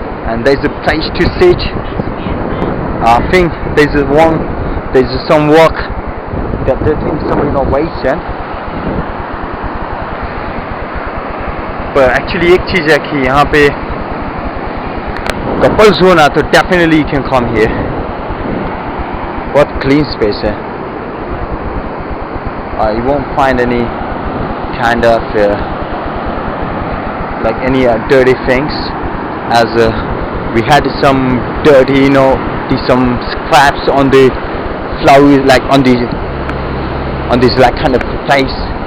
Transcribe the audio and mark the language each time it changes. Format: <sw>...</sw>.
<en>And there's a place to sit. I think there's some work that they're doing some renovation. But actually</en> <hi>एक चीज़ है कि यहाँ पे couples हो ना तो</hi> <en>definitely you can come here. What clean space है. You won't find any kind of like any dirty things, as we had some dirty, some scraps on the flowers, like on this like kind of place.</en>